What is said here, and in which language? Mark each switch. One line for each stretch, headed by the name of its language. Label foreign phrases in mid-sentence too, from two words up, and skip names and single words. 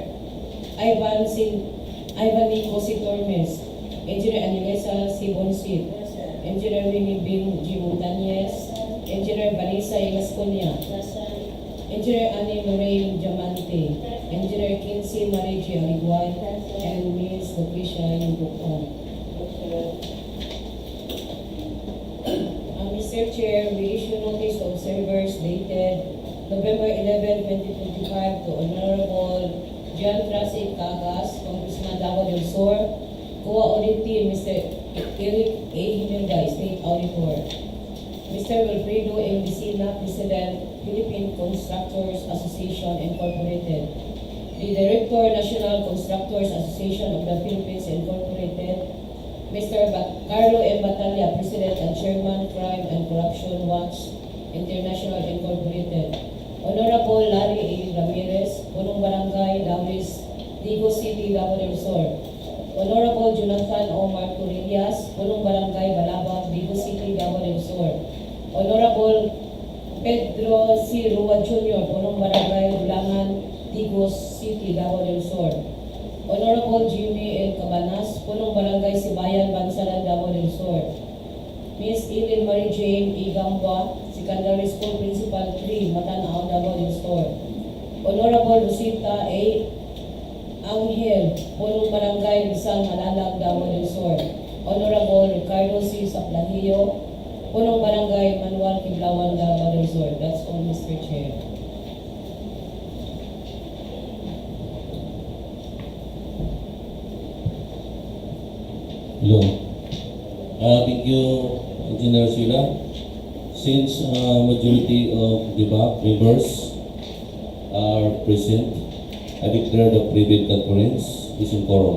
English: Ivan Nico C. Tormes, Engineer Anilesa C. Bonsit, Engineer Winnie Bin G. Montañez, Engineer Vanessa Ilasconia, Engineer Annie Lorraine Diamante, Engineer Kinsey Marie G. Aliguay, and Ms. Lucrecia Yungkukong. Mr. Chair, we issue notice to observers dated November 11, 2025 to Honorable John Francis Cagas, Congressman Davao del Sur, COA Audit Team, Mr. Eric A. Himelda, State Auditor, Mr. Wilfredo M. Vicina, President, Philippine Constructors Association Incorporated, the Director, National Constructors Association of the Philippines Incorporated, Mr. Carlo M. Batalla, President and Chairman, Crime and Corruption Watch International Incorporated, Honorable Larry A. Ramirez, Punong Barangay, Dawis, Digos City, Davao del Sur, Honorable Jonathan Omar Torrillas, Punong Barangay, Balabag, Digos City, Davao del Sur, Honorable Pedro C. Rua Jr., Punong Barangay, Dulangan, Digos City, Davao del Sur, Honorable Jimmy L. Cabanas, Punong Barangay Sibayan, Bansalan, Davao del Sur, Miss Ellen Marie Jane E. Gambua, Secondary School Principal 3, Matanao, Davao del Sur, Honorable Rosita A. Angel, Punong Barangay Rizal, Malalag, Davao del Sur, Honorable Ricardo C. Saplahio, Punong Barangay Manuel Kiblawan, Davao del Sur. That's all, Mr. Chair. Hello. Thank you, Engineer Sila. Since majority of the BAC members are present, I declare the pre-bid conference is in quorum.